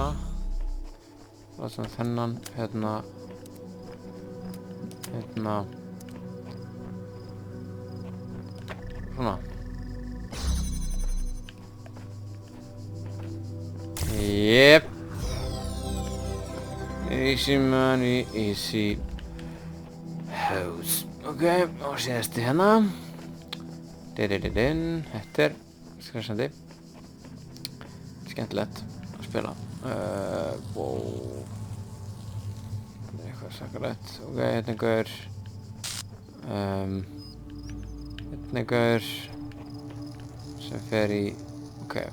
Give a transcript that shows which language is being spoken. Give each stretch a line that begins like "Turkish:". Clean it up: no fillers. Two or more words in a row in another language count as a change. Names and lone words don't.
Icelandic: Látum þennan hérna. Hérna. Svona. Jep.
English: Easy money, easy house.
Icelandic: Ok, og síðasti hérna. Þetta er skressandi. Skemmtilegt að spila. Wow. Þetta er eitthvað sakalegt. Ok, hérna er gaur. Hérna er gaur sem fer í. Ok.